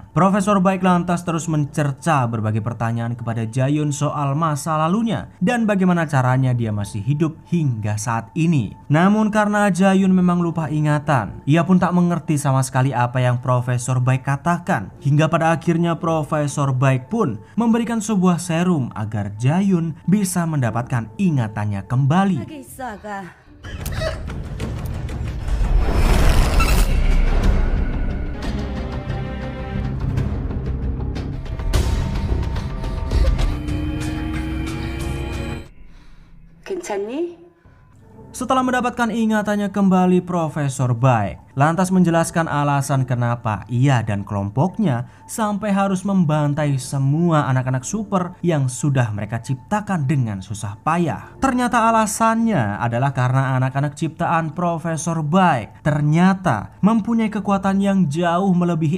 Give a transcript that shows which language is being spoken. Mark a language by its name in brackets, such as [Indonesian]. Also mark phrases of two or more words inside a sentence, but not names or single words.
[Indonesian] Profesor Baik lantas terus mencerca berbagai pertanyaan kepada Jayun soal masa lalunya dan bagaimana caranya dia masih hidup hingga saat ini. Namun karena Jayun memang lupa ingatan, ia pun tak mengerti sama sekali apa yang Profesor Baik katakan. Hingga pada akhirnya Profesor Baik pun memberikan sebuah serum agar Jayun bisa mendapatkan ingatannya kembali. [Korean] 하게 있어 아가. 괜찮니? [Indonesian] Setelah mendapatkan ingatannya kembali, Profesor Baik lantas menjelaskan alasan kenapa ia dan kelompoknya sampai harus membantai semua anak-anak super yang sudah mereka ciptakan dengan susah payah. Ternyata alasannya adalah karena anak-anak ciptaan Profesor Baik ternyata mempunyai kekuatan yang jauh melebihi